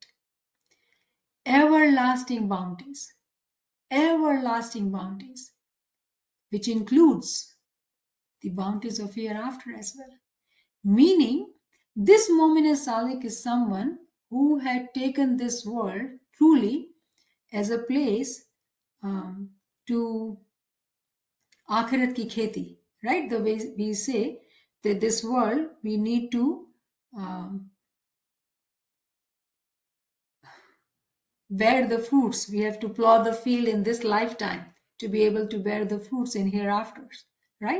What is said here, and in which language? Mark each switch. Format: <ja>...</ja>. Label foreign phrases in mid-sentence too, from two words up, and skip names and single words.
<en>Everlasting bounties, which includes the bounties of hereafter as well. Meaning, this Mu'min Salik is someone who had taken this world truly as a place to</en> <ur>آخرت کی کھیتی,</ur> <en>right? The way we say that this world we need to bear the fruits. We have to plow the field in this lifetime to be able to bear the fruits in hereafters, right?</en>